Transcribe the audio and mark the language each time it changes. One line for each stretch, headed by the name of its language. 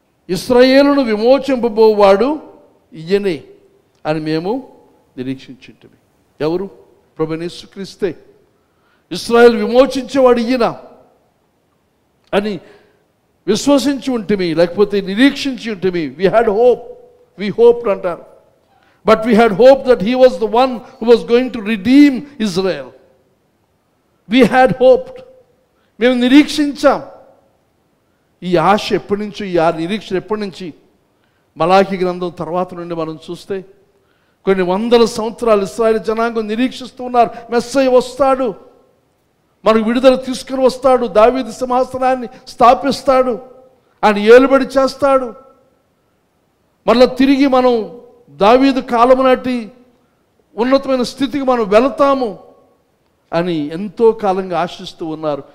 Telugu: ఇశ్రాయేలును విమోచింపబోవాడు ఈయనే అని మేము నిరీక్షించి ఉంటిమి. ఎవరు? ప్రభువైన యేసుక్రీస్తే. ఇశ్రాయేలు విమోచించేవాడు ఈయన అని విశ్వసించి ఉంటిమి, లేకపోతే నిరీక్షించి ఉంటిమి.
English: we hoped అంటారు. But we had hoped that he was the one who was going to redeem Israel. We had hoped.
Telugu: మేము నిరీక్షించాం. ఈ ఆశ ఎప్పటి నుంచి, ఈ నిరీక్షణ ఎప్పటి నుంచి? మలాకి గ్రంథం తర్వాత నుండి మనం చూస్తే కొన్ని వందల సంవత్సరాలు ఇశ్రాయేలు జనాంగం నిరీక్షిస్తూ ఉన్నారు. మెస్సయ్య వస్తాడు, మనకు విడుదల తీసుకుని వస్తాడు, దావీదు సింహాసనాన్ని స్థాపిస్తాడు, ఆయన ఏలుబడి చేస్తాడు, మళ్ళీ తిరిగి మనం దావీదు కాలం నాటి ఉన్నతమైన స్థితికి మనం వెళతాము అని ఎంతో కాలంగా ఆశిస్తూ ఉన్నారు.